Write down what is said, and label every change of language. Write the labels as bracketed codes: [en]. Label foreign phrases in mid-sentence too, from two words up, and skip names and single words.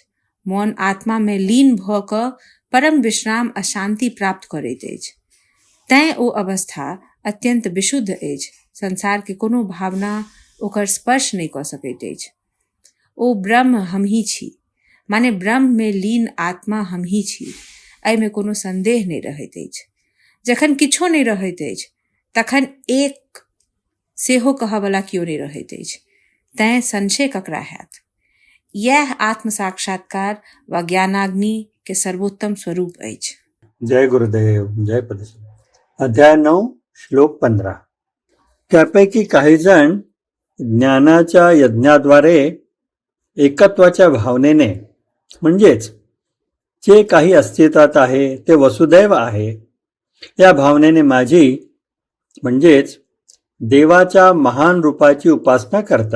[mai] मौन आत्मा में लीन भऽ कऽ परम विश्राम आ शांति प्राप्त करैत अछि। तैं ओ अवस्था अत्यंत विशुद्ध अछि। संसार के कोनो भावना ओकर स्पर्श नहीं कऽ सकैत अछि। ओ ब्रह्म हमही छी, माने ब्रह्म में लीन आत्मा हमही छी। एहि में कोनो संदेह नहीं रहैत अछि। जखन किछो नहीं रहैत अछि, तखन एक सेहो कहऽ वाला कियो नहीं रहैत अछि। तैं संशय ककरा हैत। यह आत्म साक्षात्कार व ज्ञानाग्नि के सर्वोत्तम स्वरूप अछि। जय गुरुदेव, जय पदश्री। अध्याय 9, श्लोक 15। [mr] त्यापैकी काही जण ज्ञानाच्या यज्ञाद्वारे एकत्वाच्या भावनेने, म्हणजेच जे काही अस्तित्वात आहे ते वसुदैव आहे या भावनेने माझी, म्हणजेच देवाच्या महान रूपाची उपासना करतात.